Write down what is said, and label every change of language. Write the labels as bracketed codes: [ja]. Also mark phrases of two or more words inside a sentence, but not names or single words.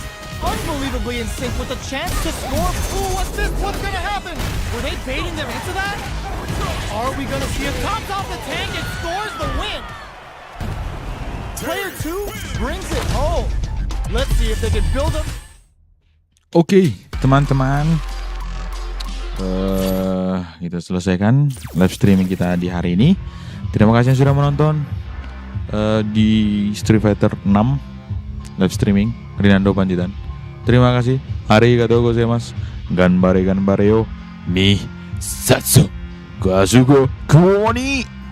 [en] Unbelievably in sync with a chance to score. Ooh, what's this? What's gonna happen? Were they baiting them into that? Are we gonna see him tops off the tank and scores the win? Player 2 brings it home. Let's see if they can build up. [id] Oke, teman-teman. Kita selesaikan [en] live streaming [id] kita di hari ini. Terima kasih yang sudah menonton di Street Fighter 6 [en] live streaming [id] Rinando Panjitan. Terima kasih. [ja] ありがとうございます。がんばれがんばれよ. Mi satsu. Gazugo kuoni.